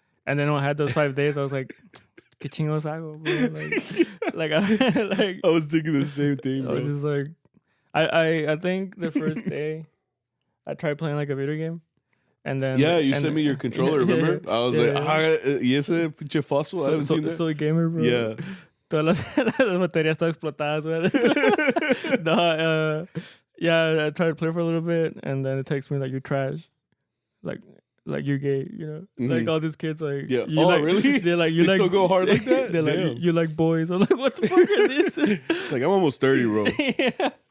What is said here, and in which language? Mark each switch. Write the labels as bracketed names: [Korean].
[English] And then when I had those 5 days, I was like, [Spanish] ¿qué chingos hago, bro? [English] I was thinking the same thing, bro. I was just like, I think the first day I tried playing like a video game. And then you sent me your controller, remember? I was like, [Spanish] y ese pinche fossil, [English] I haven't seen that. [Spanish] Soy gamer, bro. [English] Yeah. [Spanish] Todas las baterías están explotadas, güey. [English] No, I tried to play for a little bit, and then it takes me like, you trash. Like you're gay, you know? Mm-hmm. Like all these kids, like... Yeah. Oh, like, really? They're like, they still go hard like that? They're like, you like boys. I'm like, what the fuck are this? Like, I'm almost 30, bro. Yeah.